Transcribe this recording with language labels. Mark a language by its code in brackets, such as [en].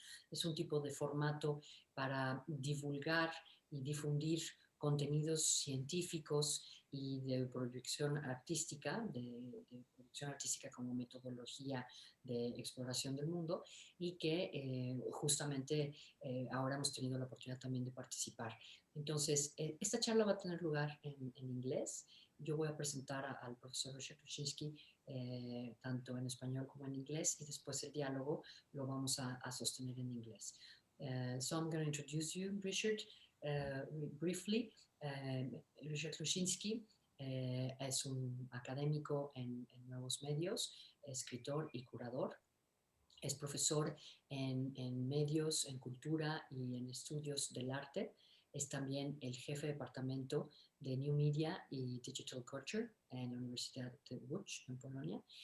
[es] es un tipo de formato para divulgar y difundir contenidos científicos y de producción artística, de producción artística como metodología de exploración del mundo, y que justamente ahora hemos tenido la oportunidad también de participar. Entonces, esta charla va a tener lugar en inglés. Yo voy a presentar al profesor Ryszard Kluszczynski tanto en español como en inglés, y después el diálogo lo vamos a sostener en inglés. [en] So I'm going to introduce you, Ryszard, briefly. [es] Ryszard Kluszczynski es un académico en nuevos medios, escritor y curador. Es profesor en medios, en cultura y en estudios del arte. Es también el jefe de departamento de New Media y Digital Culture en la Universidad de Łódź, en Polonia.